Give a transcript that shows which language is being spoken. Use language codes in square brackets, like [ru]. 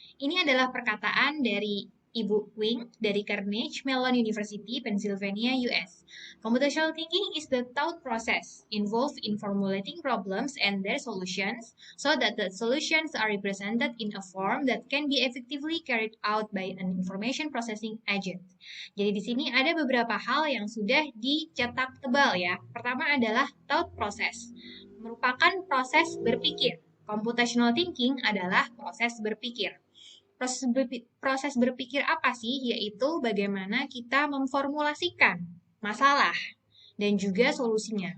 [id] Ini adalah perkataan dari Ibu Wing dari Carnegie Mellon University, Pennsylvania, US. [en] Computational thinking is the thought process involved in formulating problems and their solutions so that the solutions are represented in a form that can be effectively carried out by an information processing agent. [id] Jadi di sini ada beberapa hal yang sudah dicetak tebal ya. Pertama adalah thought process, merupakan proses berpikir. Computational thinking adalah proses berpikir. Proses berpikir apa sih? Yaitu bagaimana kita memformulasikan masalah dan juga solusinya.